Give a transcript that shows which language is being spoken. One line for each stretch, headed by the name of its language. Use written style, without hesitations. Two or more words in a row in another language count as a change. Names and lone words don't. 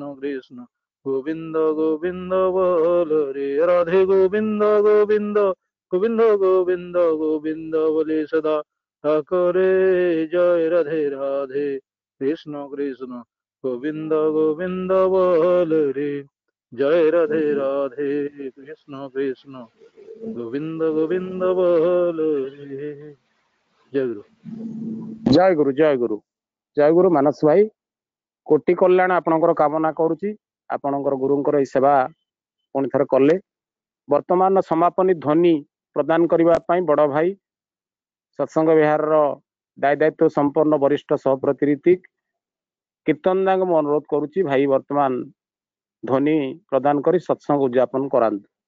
Bangla: কৃষ্ণ গোবিন্দ গোবিন্দ বল রে রাধে গোবিন্দ গোবিন্দ গোবিন্দ গোবিন্দ গোবিন্দ বলে সদা ঠাকুরে জয় রাধে রাধে কৃষ্ণ কৃষ্ণ গোবিন্দ গোবিন্দ বল রে জয় রাধে রাধে কৃষ্ণ কৃষ্ণ গোবিন্দ গোবিন্দ বল রে জয় গুরু
Odia: ଜୟ ଗୁରୁ ଜୟ ଗୁରୁ ଜୟ ଗୁରୁ ମାନସ ଭାଇ କୋଟି କଲ୍ୟାଣ ଆପଣଙ୍କର କାମନା କରୁଛି। ଆପଣଙ୍କର ଗୁରୁଙ୍କର ଏଇ ସେବା ପୁଣି ଥରେ କଲେ ବର୍ତ୍ତମାନ ସମାପନୀ ଧ୍ୱନି ପ୍ରଦାନ କରିବା ପାଇଁ ବଡ ଭାଇ ସତ୍ସଙ୍ଗ ବିହାରର ଦାୟିତ୍ୱ ସମ୍ପନ୍ନ ବରିଷ୍ଠ ସହପ୍ରତି ଋତିକ କୀର୍ତ୍ତନ ଦାଙ୍କୁ ମୁଁ ଅନୁରୋଧ କରୁଛି ଭାଇ ବର୍ତ୍ତମାନ ଧ୍ୱନି ପ୍ରଦାନ କରି ସତ୍ସଙ୍ଗ ଉଦ୍ଯାପନ କରାନ୍ତୁ।